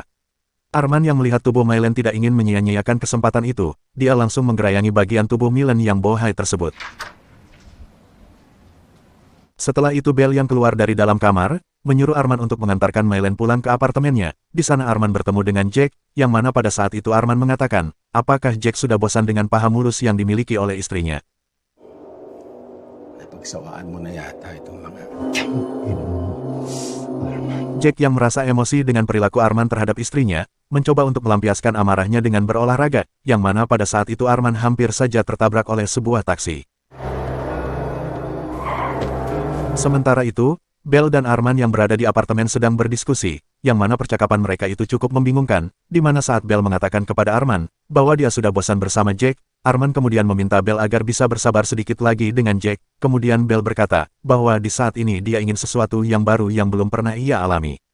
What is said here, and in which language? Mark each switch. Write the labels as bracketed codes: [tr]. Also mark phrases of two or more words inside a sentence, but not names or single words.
[id] Arman yang melihat tubuh Mylen tidak ingin menyia-nyiakan kesempatan itu, dia langsung menggerayangi bagian tubuh Mylen yang bohai tersebut. Setelah itu Belle yang keluar dari dalam kamar, menyuruh Arman untuk mengantarkan Mylen pulang ke apartemennya. Di sana Arman bertemu dengan Jack, yang mana pada saat itu Arman mengatakan, apakah Jack sudah bosan dengan paha mulus yang dimiliki oleh istrinya. [tl] Napagsawaan mo na yata itong mga... [id] Jack yang merasa emosi dengan perilaku Arman terhadap istrinya, mencoba untuk melampiaskan amarahnya dengan berolahraga, yang mana pada saat itu Arman hampir saja tertabrak oleh sebuah taksi. Sementara itu, Belle dan Arman yang berada di apartemen sedang berdiskusi, yang mana percakapan mereka itu cukup membingungkan, di mana saat Belle mengatakan kepada Arman, bahwa dia sudah bosan bersama Jack, Arman kemudian meminta Belle agar bisa bersabar sedikit lagi dengan Jack, kemudian Belle berkata, bahwa di saat ini dia ingin sesuatu yang baru yang belum pernah ia alami.